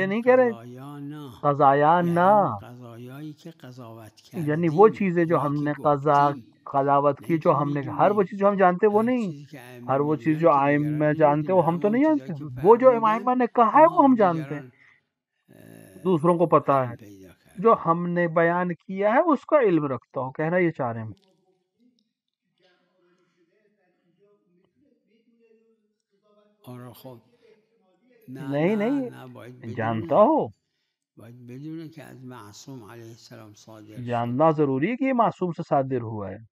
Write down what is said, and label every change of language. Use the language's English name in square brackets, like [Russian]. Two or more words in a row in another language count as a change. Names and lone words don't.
[Persian] این [Urdu] نہیں کہہ رہے [Persian] قضایا نه، قضایا یعنی [Urdu] نہ، [Persian] اون قضایایی که قضاوت [Urdu] یعنی وہ [Persian] کردیم [Urdu] چیزیں جو [Persian] اونایی [Urdu] ہم [Persian] که [Urdu] نے قضاوت [Persian] گفتیم، نه [Urdu] کی، [Persian] اینکه [Urdu] جو ہم نے ہر وہ [Persian] میدونیم. [Urdu] چیز جو ہم جانتے وہ [Persian] هر [Urdu] نہیں، [Persian] چیزی که ائمه [Urdu] ہر وہ چیز [Persian] میدونن [Urdu] جو [Persian] که [Urdu] آئمہ [Persian] دیگران [Urdu] جانتے [Persian] نمیدونن، [Urdu] وہ ہم [Persian] اما [Urdu] تو [Persian] اون [Urdu] نہیں [Persian] چیزایی [Urdu] جانتے. [Persian] که [Urdu] وہ جو [Persian] فرمودن [Urdu] آئمہ نے کہا ہے وہ ہم جانتے ہیں، [Persian] دیگران [Urdu] دوسروں کو پتا ہے. [Persian] علم پیدا کرد. [Urdu] جو ہم نے بیان کیا ہے اس کا علم رکھتا ہوں، کہنا یہ چاہ رہے ہیں. [Persian] آره خب [Urdu] نہیں [Persian] نه باید [Urdu] نہیں، [Persian] بدونه، [Urdu] جانتا ہو، [Persian] باید بدونه که از معصوم [Arabic] علیه السلام [Persian] صادر [Urdu] جاننا [Persian] شده. [Urdu] ضروری ہے کہ یہ معصوم سے صادر ہوا ہے.